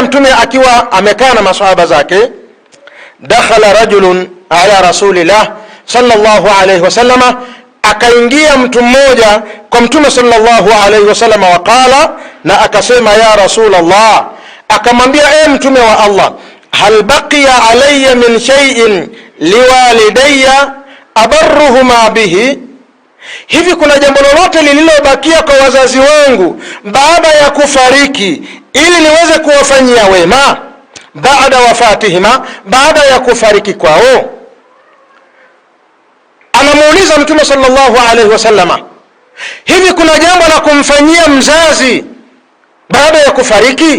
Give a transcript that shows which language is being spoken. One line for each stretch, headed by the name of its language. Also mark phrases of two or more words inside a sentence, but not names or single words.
Swahili: Mtume akiwa amekaa na maswahaba zake,
Arabic: دخل رجل على رسول الله صلى الله عليه وسلم,
Swahili: akaingia mtu mmoja kwa Mtume
Arabic: صلى الله عليه وسلم,
Swahili: waqala, na akasema,
Arabic: يا رسول الله,
Swahili: akamwambia, Mtume wa Allah,
Arabic: هل بقي علي من شيء لوالدي أبرهما به,
Swahili: hivi kuna jambo lolote lililobakia kwa wazazi wangu baada ya kufariki ili niweze kuwafanyia wema baada wafatihima, baada ya kufariki kwao? Anamuuliza Mtume
Arabic: صلى الله عليه وسلم,
Swahili: hivi kuna jambo la kumfanyia mzazi baada ya kufariki?